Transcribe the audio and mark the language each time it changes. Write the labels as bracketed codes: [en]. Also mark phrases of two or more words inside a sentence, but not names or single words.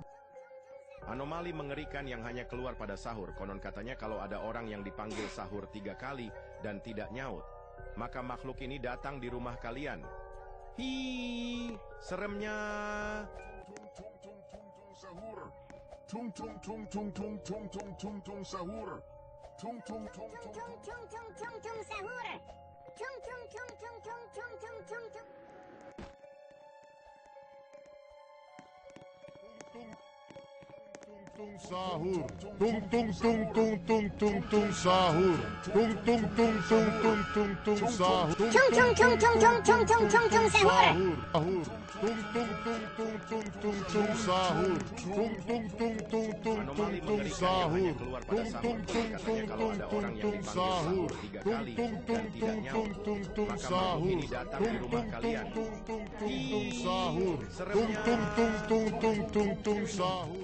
[id] Anomali mengerikan yang hanya keluar pada sahur. Konon katanya kalau ada orang yang dipanggil sahur 3 kali dan tidak nyaut, maka makhluk ini datang di rumah kalian. Hi, seremnya. Tung tung tung tung tung tung tung tung tung sahur. Tung tung tung tung tung. Tung sahur. Tung tung tung tung tung tung tung sahur. Tung tung tung tung tung tung tung sahur. Tung tung tung tung tung tung tung tung tung sahur. Tung tung tung tung tung tung tung sahur. Tung tung tung tung tung tung Anomali tung mengerikan yang sahur. hanya keluar pada Tung sahur. tung Konon tung katanya tung kalau tung ada orang tung yang tung dipanggil sahur. sahur 3 kali Tung tung dan tung tidak tung nyaut, tung tung maka makhluk sahur. ini datang di rumah kalian. Tung tung tung sahur. Tung Seremnya. tung tung sahur.